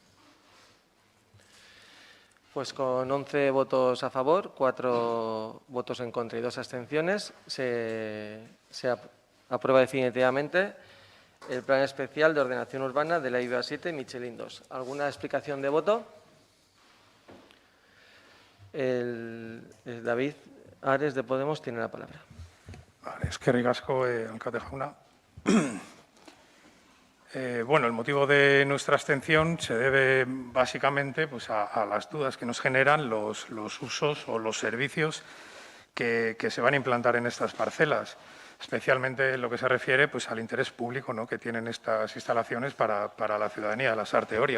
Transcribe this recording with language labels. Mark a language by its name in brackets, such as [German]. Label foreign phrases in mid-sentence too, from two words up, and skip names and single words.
[Spanish] Pues con 11 votos a favor, 4 votos en contra y 2 abstenciones, se aprueba definitivamente el Plan Especial de Ordenación Urbana de la IVA 7 Michelin 2. ¿Alguna explicación de voto? David Ares de Podemos tiene la palabra. Vale, [Basque] eskerrik asko, alkate jauna. [Spanish] Bueno, el motivo de nuestra abstención se debe básicamente pues, a las dudas que nos generan los usos o los servicios que se van a implantar en estas parcelas, especialmente en lo que se refiere pues, al interés público, ¿no?, que tienen estas instalaciones para la ciudadanía de Lasarte Oria.